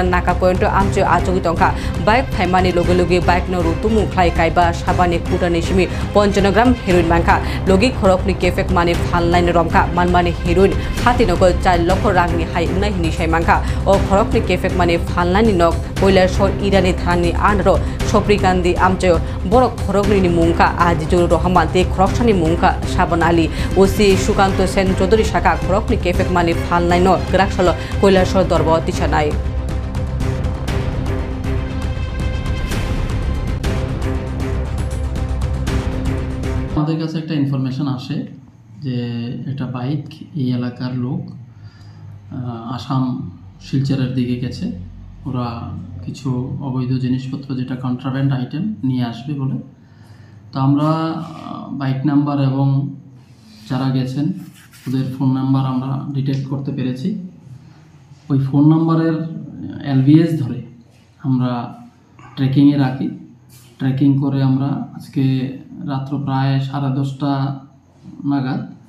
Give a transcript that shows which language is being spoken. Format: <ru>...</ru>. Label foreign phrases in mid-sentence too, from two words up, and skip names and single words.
<trp>naka point amche ajogi tongkha bike thaimani loge loge bike no rutumu khlai kaiba sabani kutani simi 55 gram heroin mangkha logi khorokni kefek mani phalnaini romkha manmani heroin hatinogol 4 লক্ষ rangni hai unai hini saimangkha o khorokni kefek mani phalnaini nok Kailashor irani thani anro Soprikandi amche borok khorokni mungka Azizur Rahman te khoroksani mungka Shaban Ali osi Sukanto Sen Chodori Shaka khorokni kefek mani phalnaino graksalo Kailashor dorbo tisanai</trp> <bn>আমাদের কাছে একটা ইনফরমেশন আসে যে এটা বাইক এই এলাকার লোক আসাম শিলচরের দিকে গেছে ওরা কিছু অবৈধ জিনিসপত্র যেটা</bn> <en>contraband item</en> <bn>নিয়ে আসবে বলে তো আমরা</bn> <en>bike number</en> <bn>এবং যারা গেছেন ওদের</bn> <en>phone number</en> <bn>আমরা ডিটেক্ট করতে পেরেছি ওই</bn> <en>phone number</en> <bn>এলভিএস ধরে আমরা ট্র্যাকিংয়ে রাখি ট্র্যাকিং করে আমরা আজকে রাত্র প্রায় 10:30 নাগাদ</bn>